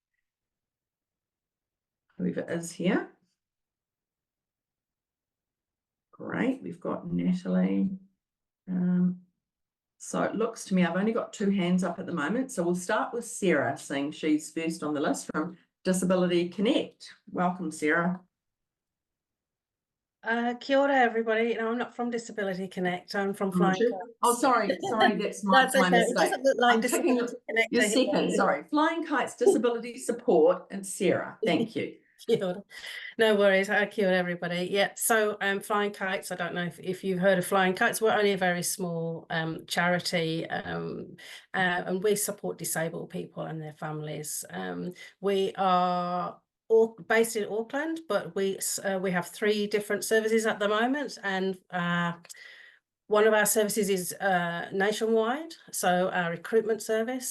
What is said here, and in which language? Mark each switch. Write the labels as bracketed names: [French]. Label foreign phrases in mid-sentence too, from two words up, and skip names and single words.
[English] Whoever is here. Great, we've got Natalie. So it looks to me, I've only got 2 hands up at the moment. So we'll start with Sarah, saying she's first on the list from Disability Connect. Welcome, Sarah. [Māori] Kia ora, [English] everybody. No, I'm not from Disability Connect. I'm from Flying Kites. Oh, sorry, that's my okay. mistake. It doesn't look like Disability Connect. Your second, sorry. Flying Kites Disability Support and Sarah. Thank you. [Māori] Kia ora. [English] No worries. [Māori] Kia ora, [English] everybody. Yeah, so Flying Kites, I don't know if you've heard of Flying Kites. We're only a very small charity, and we support disabled people and their families. We are all based in Auckland, but we have 3 different services at the moment, and one of our services is nationwide, so our recruitment service.